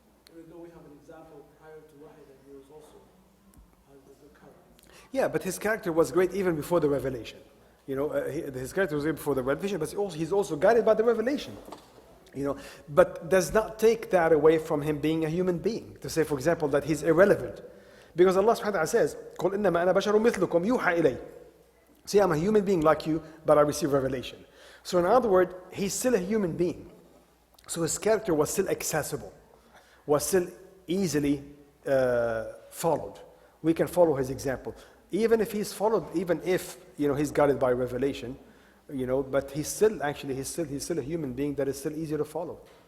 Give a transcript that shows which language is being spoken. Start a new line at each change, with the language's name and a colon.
English: Even though we have an example prior to wahy that he was also has the character. Yeah, but his character was great even before the revelation. His character was before the revelation, but he's also guided by the revelation. But does not take that away from him being a human being. To say, for example, that he's irrelevant. Because Allah subhanahu wa ta'ala says,
Arabic: قُلْ إِنَّمَا أَنَا بَشَرٌ مِثْلُكُمْ يُوحَى إِلَيْهِ.
English: See, I'm a human being like you, but I receive revelation. So in other words, he's still a human being. So his character was still accessible, was still easily followed. We can follow his example. Even if he's followed, even if he's guided by revelation, but he's still a human being that is still easy to follow.